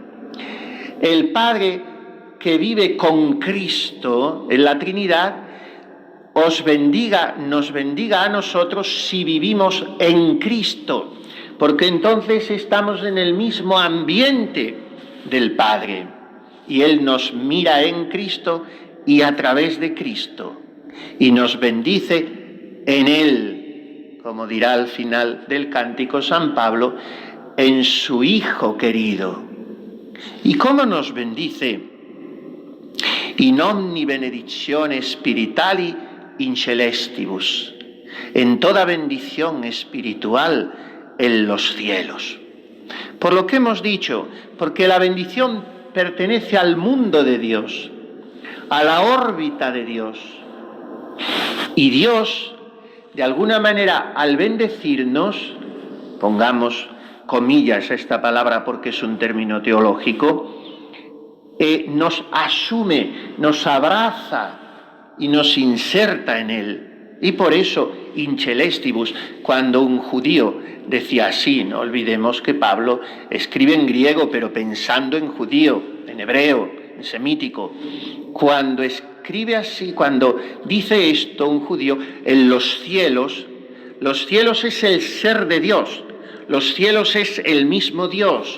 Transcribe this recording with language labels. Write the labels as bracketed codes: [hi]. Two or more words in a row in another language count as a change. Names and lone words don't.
[es] El Padre que vive con Cristo en la Trinidad nos bendiga a nosotros si vivimos en Cristo, porque entonces estamos en el mismo ambiente del Padre y Él nos mira en Cristo y a través de Cristo y nos bendice en Él, como dirá al final del cántico San Pablo, en su Hijo querido. ¿Y cómo nos bendice? [la] In omni benedictione spiritali in celestibus, [es] en toda bendición espiritual en los cielos. Por lo que hemos dicho, porque la bendición pertenece al mundo de Dios, a la órbita de Dios. Y Dios, de alguna manera, al bendecirnos, pongamos comillas a esta palabra porque es un término teológico, nos asume, nos abraza y nos inserta en Él. Y por eso, [la] in celestibus, [es] cuando un judío decía así, no olvidemos que Pablo escribe en griego, pero pensando en judío, en hebreo, en semítico. Cuando escribe así, cuando dice esto un judío, en los cielos es el ser de Dios, los cielos es el mismo Dios.